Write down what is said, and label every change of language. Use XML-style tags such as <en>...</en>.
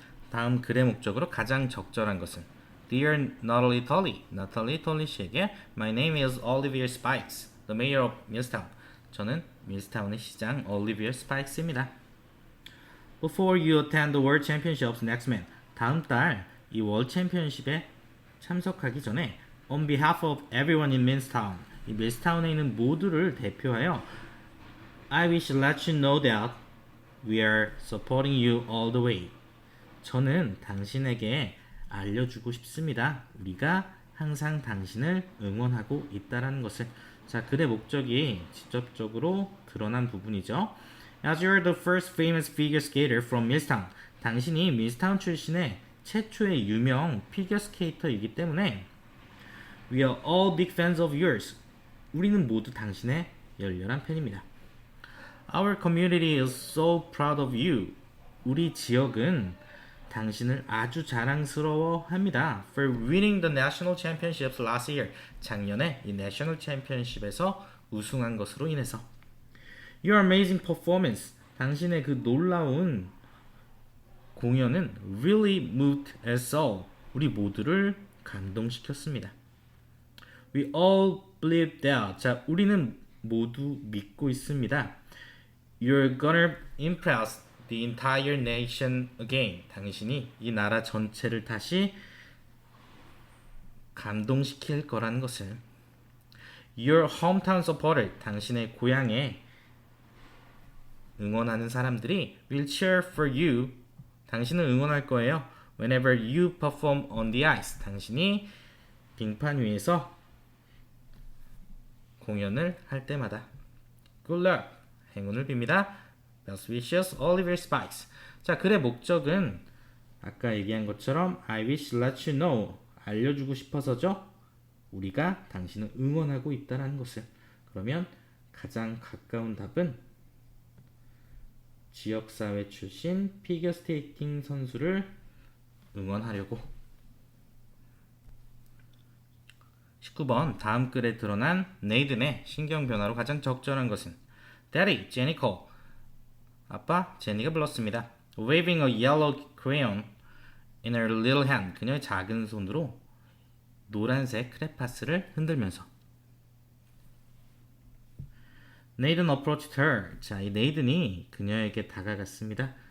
<ko>다음 글의 목적으로 가장 적절한 것은</ko> <en>Dear Natalie Tully,</en> <ko>나탈리 톨리 씨에게</ko> <en>My name is Olivier Spikes, the mayor of Millstown.</en> <ko>저는 밀스타운의 시장 올리비어 스파이크스입니다.</ko> <en>Before you attend the World Championships next month,</en> <ko>다음 달 이 월드 챔피언십에 참석하기 전에</ko> <en>On behalf of everyone in Millstown,</en> <ko>이 밀스타운에 있는 모두를 대표하여</ko> <en>I wish to let you know that we are supporting you all the way.</en> <ko>저는 당신에게 알려주고 싶습니다. 우리가 항상 당신을 응원하고 있다라는 것을. 자, 글의 목적이 직접적으로 드러난 부분이죠.</ko> <en>As you're the first famous figure skater from Millstown,</en> <ko>당신이 밀스타운 출신의 최초의 유명 피겨 스케이터이기 때문에</ko> <en>We are all big fans of yours.</en> <ko>우리는 모두 당신의 열렬한 팬입니다.</ko> <en>Our community is so proud of you.</en> <ko>우리 지역은 당신을 아주 자랑스러워합니다.</ko> <en>For winning the national championships last year.</en> <ko>작년에 이 내셔널 챔피언십에서 우승한 것으로 인해서.</ko> <en>Your amazing performance.</en> <ko>당신의 그 놀라운 공연은</ko> <en>really moved us all.</en> <ko>우리 모두를 감동시켰습니다.</ko> <en>We all believe that.</en> <ko>자, 우리는 모두 믿고 있습니다.</ko> <en>You're gonna impress the entire nation again.</en> <ko>당신이 이 나라 전체를 다시 감동시킬 거라는 것을.</ko> <en>Your hometown supporter.</en> <ko>당신의 고향에 응원하는 사람들이</ko> <en>will cheer for you.</en> <ko>당신을 응원할 거예요.</ko> <en>Whenever you perform on the ice.</en> <ko>당신이 빙판 위에서 공연을 할 때마다.</ko> <en>Good luck.</en> <ko>행운을 빕니다.</ko> <en>Best wishes, Olivier Spikes.</en> <ko>자, 글의 목적은 아까 얘기한 것처럼</ko> <en>I wish to let you know.</en> <ko>알려주고 싶어서죠. 우리가 당신을 응원하고 있다는 것을. 그러면 가장 가까운 답은 지역사회 출신 피겨스케이팅 선수를 응원하려고. 19번 다음 글에 드러난 네이든의 신경 변화로 가장 적절한 것은</ko> <en>Daddy, Jenny called.</en> <ko>아빠, 제니가 불렀습니다.</ko> <en>Waving a yellow crayon in her little hand.</en> <ko>그녀의 작은 손으로 노란색 크레파스를 흔들면서.</ko> <en>Nathan approached her.</en> <ko>자, 이 네이든이 그녀에게 다가갔습니다.</ko>